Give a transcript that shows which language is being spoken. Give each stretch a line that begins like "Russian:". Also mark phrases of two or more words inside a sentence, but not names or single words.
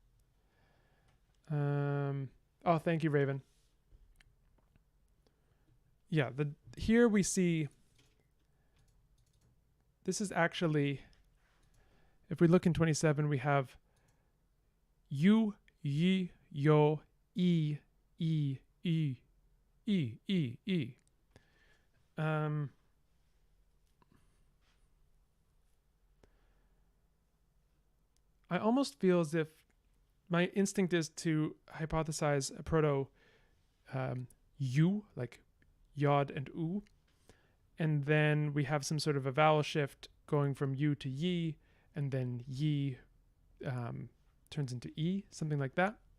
English: Oh, thank you, Raven. Yeah, here we see, this is actually, if we look in 27, we have you, ye, yo, e, e, e, e, e, e. I almost feel as if my instinct is to hypothesize a proto U, like yod and oo, and then we have some sort of a vowel shift going from U to ye, and then ye turns into E, something like that.